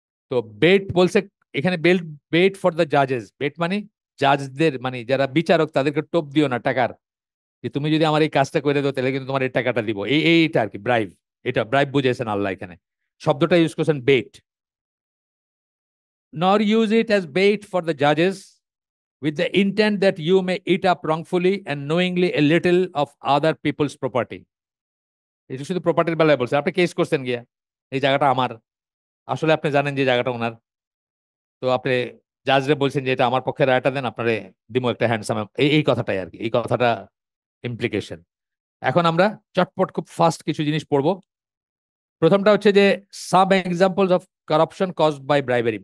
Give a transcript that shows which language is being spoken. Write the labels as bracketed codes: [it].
[bn] তো বেট বলছে এখানে, [en] Belt bet for the জাজেস। [bn] Bet মানে জাজদের, মানে যারা বিচারক, তাদেরকে টোপ দিও না টাকার, যে তুমি যদি আমার এই কাজটা করে দাও তাহলে কিন্তু তোমার এই টাকাটা দিব, এইটা আর কি, ব্রাইব। এটা ব্রাইব বুঝেছেন আল্লাহ এখানে, শব্দটা ইউজ করছেন bet. [en] nor use it as bait for the judges with the intent that you may eat up wrongfully and knowingly a little of other people's property. [bn] এটা শুধু প্রপার্টির বেলায় বলছে, আপনি কেস করছেন গিয়া, এই জায়গাটা আমার, আসলে আপনি জানেন যে জায়গাটা ওনার, তো আপনি জাজরে বলছেন যে এটা আমার পক্ষে রায়টা দেন, আপনারে দিমো একটা হ্যান্ডসাম, এই কথাটাই আর কি, এই কথাটা ইমপ্লিকেশন। এখন আমরা চটপট খুব ফাস্ট কিছু জিনিস পড়বো। প্রথমটা হচ্ছে যে [en] Some examples of corruption caused by bribery.